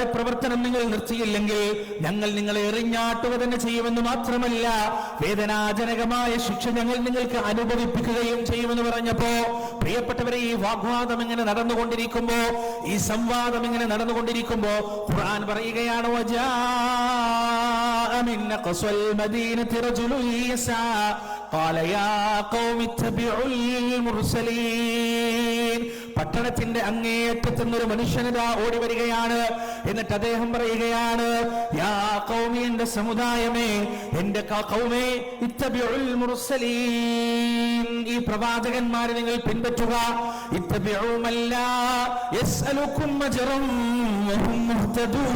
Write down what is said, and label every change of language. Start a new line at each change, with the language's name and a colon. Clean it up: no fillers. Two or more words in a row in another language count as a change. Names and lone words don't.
Malayalam: പ്രവർത്തനം നിങ്ങൾ നിർത്തിയില്ലെങ്കിൽ ഞങ്ങൾ നിങ്ങളെ എറിഞ്ഞാട്ടുക തന്നെ ചെയ്യുമെന്ന് മാത്രമല്ല വേദനാജനകമായ ശിക്ഷ ഞങ്ങൾ നിങ്ങൾക്ക് അനുഭവിപ്പിക്കുകയും ചെയ്യുമെന്ന് പറഞ്ഞപ്പോ, പ്രിയപ്പെട്ടവരെ, ഈ വാഗ്വാദം ഇങ്ങനെ നടന്നുകൊണ്ടിരിക്കുമ്പോ, ഈ സംവാദം ഇങ്ങനെ നടന്നുകൊണ്ടിരിക്കുമ്പോ ഖുർആൻ പറയുകയാണ്,
Arabic: وجاء من أقصى المدينة رجل يسعى قال يا قوم اتبعوا المرسلين.
Malayalam: പട്ടണത്തിന്റെ അങ്ങേയറ്റത്തു നിന്നൊരു മനുഷ്യനിതാ ഓടി വരികയാണ്. എന്നിട്ട് അദ്ദേഹം പറയുകയാണ്,
Arabic: يا قومي,
Malayalam: എന്റെ സമുദായമേ, എന്റെ ഖൗമേ,
Arabic: اتبعوا المرسلين,
Malayalam: ഈ പ്രവാചകന്മാരെ നിങ്ങൾ പിൻപറ്റുക.
Arabic: اتبعوا من لا يسألكم أجرا وهم مهتدون.